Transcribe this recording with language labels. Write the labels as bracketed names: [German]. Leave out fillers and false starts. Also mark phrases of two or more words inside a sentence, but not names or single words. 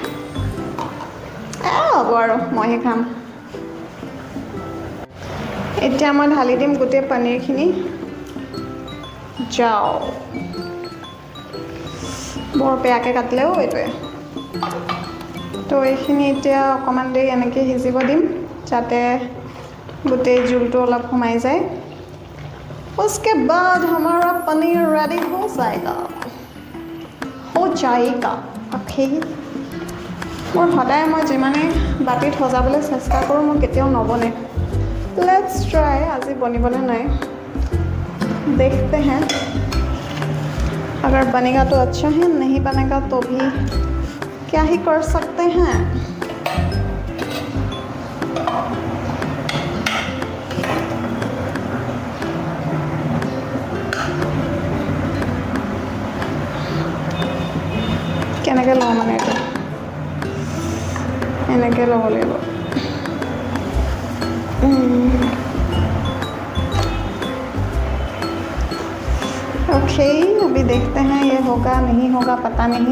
[Assamese] হ'ব আৰু, মইহে খাম। এতিয়া মই ঢালি দিম গোটেই পনীৰখিনি। যাও, বৰ বেয়াকৈ কাটিলেও এইটোৱে। তো এইখিনি এতিয়া অকণমান দেৰি এনেকৈ সিজিব দিম, যাতে গোটেই জোলটো অলপ সোমাই যায়। [Hindi] उसके बाद हमारा पनीर रेडी हो जाएगा। ओके। [Assamese] মোৰ সদায় মই যিমানে বাতিত সজাবলৈ চেষ্টা কৰোঁ, মোৰ কেতিয়াও নবনে। [English] let's try. [Assamese] আজি বনিবলৈ নাই, [Hindi] देखते हैं। अगर बनेगा तो अच्छा है, नहीं बनेगा तो भी क्या ही कर सकते हैं। [Assamese] কেনেকৈ লওঁ মানে এইটো এনেকৈ ল'ব লাগিব। [Hindi] ओके, अभी देखते हैं ये होगा नहीं होगा, पता नहीं।